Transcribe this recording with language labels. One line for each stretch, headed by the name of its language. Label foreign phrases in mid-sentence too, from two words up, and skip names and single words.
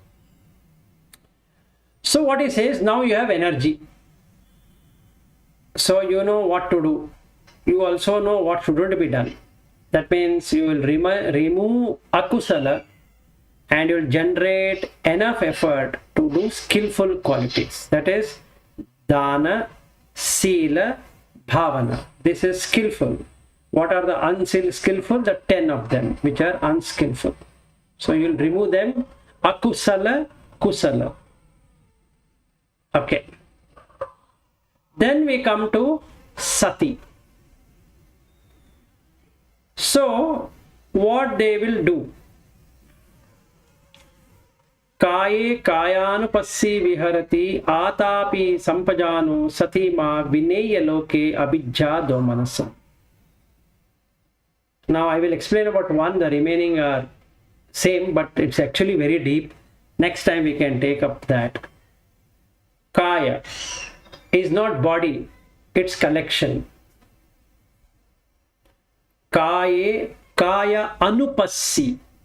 English: So what he says, now you have energy. So you know what to do. You also know what shouldn't be done. That means you will remove akusala and you will generate enough effort to do skillful qualities. That is
Pali: dana, sila, bhavana.
English: This is skillful. What are the unskillful? The 10 of them which are unskillful. So you will remove them.
Pali: Akusala, kusala.
English: Okay. Then we come to sati. So what they will do?
Pali: Kaye kayanupassi viharati atapi sampajano satima vineya loke abhijja domanasa.
English: Now I will explain about one, the remaining are same, but it's actually very deep. Next time we can take up that. Kaya is not body, it's collection.
Pali: Kaya anupassi.